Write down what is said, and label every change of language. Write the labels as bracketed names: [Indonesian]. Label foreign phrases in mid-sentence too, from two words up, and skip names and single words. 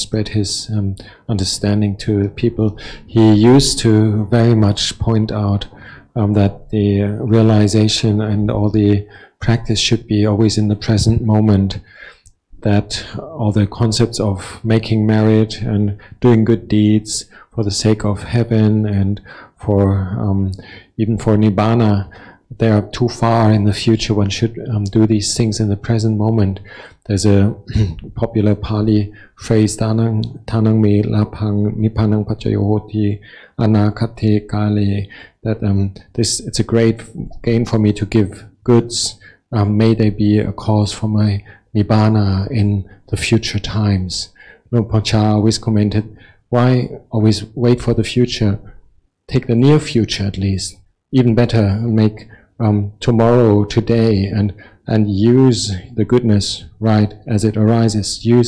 [English] spread his understanding to people, he used to very much point out that the realization and all the practice should be always in the present moment, that all the concepts of making merit and doing good deeds for the sake of heaven and for even for Nibbana, they are too far in the future. One should do these things in the present moment. There's a popular Pali phrase, [Pali] tanang me lapang nippanang pacayoti anakate kale, [English] that it's a great gain for me to give goods. May they be a cause for my Nibbana in the future times. Luang Por Chah always commented, why always wait for the future? Take the near future at least. Even better, make tomorrow, today, and use the goodness right as it arises.